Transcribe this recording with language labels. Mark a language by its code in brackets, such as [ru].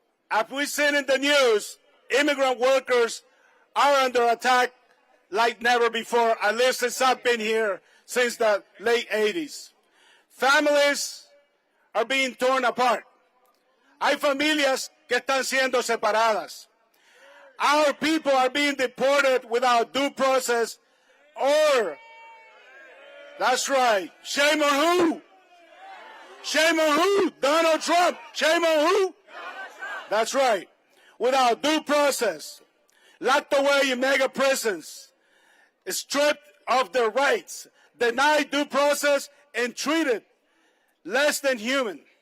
[en] As we've seen in the news, immigrant workers are under attack like never before, at least since I've been here since the late 80s. Families are being torn apart. [es] Hay familias que están siendo separadas. [en] Our people are being deported without due process or, that's right, shame on who? Shame on who? Donald Trump. Shame on who? That's right. Without due process, locked away in mega prisons, stripped of their rights, denied due process, and treated less than human.